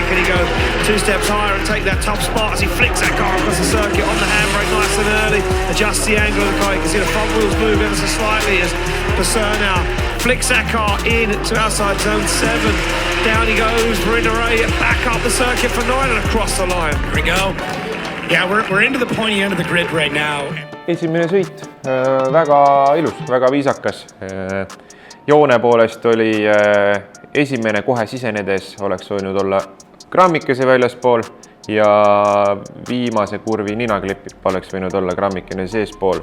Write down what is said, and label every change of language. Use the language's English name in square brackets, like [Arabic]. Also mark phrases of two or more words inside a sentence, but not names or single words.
[English] Can he go 2 steps higher and take that top spot as he flicks that car across the circuit on the handbrake nice and early, adjusts the angle of the car. You can see the front wheels move ever so slightly as Basur now flicks that car in to outside zone 7. Down he goes, Rinneray back up the circuit for 9 and across the line. Here we go. Yeah, we're into the pointy end of the grid right now. [Estonian] Esimene sõit, väga ilus, väga viisakas. Joone poolest oli esimene kohe sisenedes, oleks võinud olla grammikese väljaspool ja viimase kurvi ninaklipp oleks võinud olla grammikene seespool.